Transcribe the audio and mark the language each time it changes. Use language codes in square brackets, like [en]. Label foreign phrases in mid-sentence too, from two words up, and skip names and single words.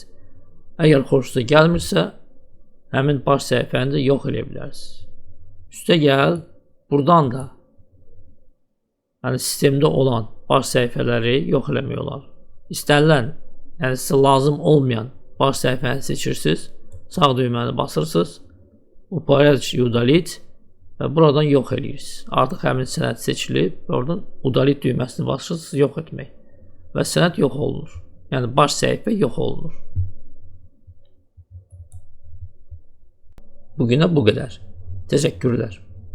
[az] Əgər xoşunuza gəlmirsə, həmin baş səhifəni də yox edə bilərsiniz. Üstə gəl, buradan da yəni sistemdə olan baş səhifələri yox eləmək olar. İstənilən, yəni sizə lazım olmayan baş səhifəni seçirsiniz, sağ düyməni basırsınız, [ru] Упорядочить и удалить və buradan yox edirsiniz. [az] Artıq həmin sənəd seçilib, oradan udalить düyməsini basırsınız, yox etmək və sənəd yox olunur. Yəni baş səhifə yox olunur. Bugünə bu qədər. Təşəkkürlər.